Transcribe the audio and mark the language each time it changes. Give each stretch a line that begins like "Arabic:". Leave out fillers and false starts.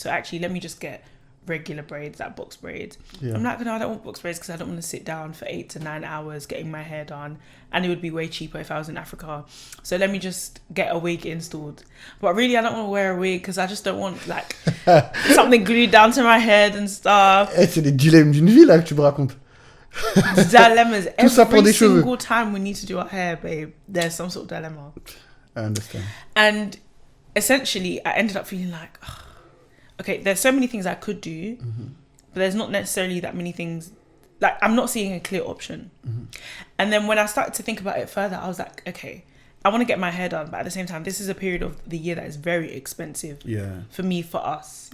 English: So actually, let me just get regular braids, like box braids. Yeah. I'm like, no, I don't want box braids because I don't want to sit down for 8 to 9 hours getting my hair done. And it would be way cheaper if I was in Africa. So let me just get a wig installed. But really, I don't want to wear a wig because I just don't want like something glued down to my head and stuff.
French: C'est des dilemmes d'une vie là que tu me racontes.
English: Dilemmas.
French: Tout ça pour des cheveux.
English: Every single time we need to do our hair, babe, there's some sort of dilemma. I understand. And essentially, I ended up feeling like, okay, there's so many things I could do, but there's not necessarily that many things. Like, I'm not seeing a clear option. And then when I started to think about it further, I was like, okay, I want to get my hair done, but at the same time, this is a period of the year that is very expensive for me, for us.